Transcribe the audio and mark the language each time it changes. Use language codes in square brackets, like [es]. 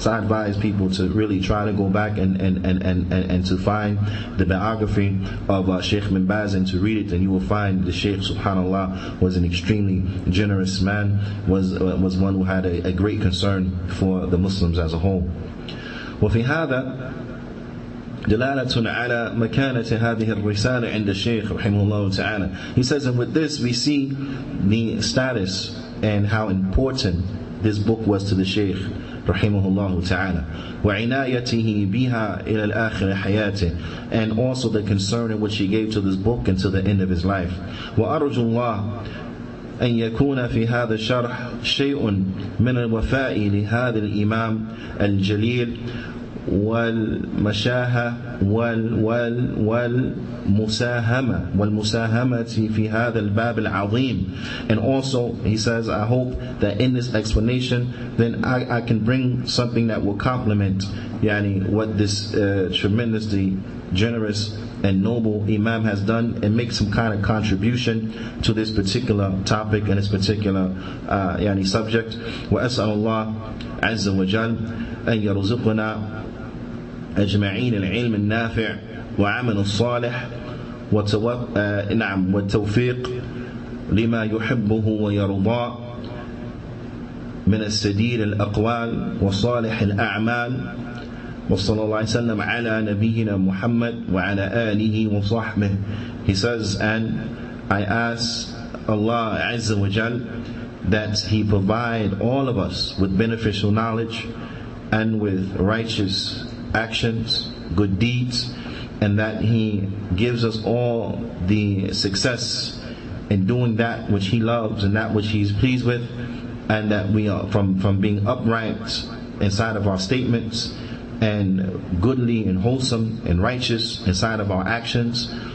[en] So I advise people to really try to go back and to find the biography of Shaykh bin Baz and to read it, and you will find the Shaykh, subhanallah, was an extremely generous man, was one who had a great concern for the Muslims as a whole. [ar] وفي هذا دلالة على مكانة هذه الرسالة عند الشيخ رحمه الله تعالى. [en] He says, and with this we see the status and how important this book was to the Shaykh رحمه الله تعالى, [ar] وعنايته بها إلى الآخر حياته, [en] and also the concern in which he gave to this book until the end of his life. [ar] وأرجو الله أن يكون في هذا الشرح شيء من الوفاء لهذا الإمام الجليل والمساهمة في هذا الباب العظيم. [en] And also he says, I hope that in this explanation then I can bring something that will complement what this tremendously generous and noble Imam has done, and make some kind of contribution to this particular topic and this particular subject. [ar] وأسأل الله عز وجل أن يرزقنا أجمعين العلم النافع وعمل الصالح والتوفيق لما يحبه ويرضاه من السديد الأقوال وصالح الأعمال. وصلى الله عليه وسلم على نبينا محمد وعلى آله وصحبه. [en] He says, and I ask Allah Azza wa Jal that He provide all of us with beneficial knowledge and with righteous actions, good deeds, and that He gives us all the success in doing that which He loves and that which He is pleased with, and that we are from being upright inside of our statements and goodly and wholesome and righteous inside of our actions.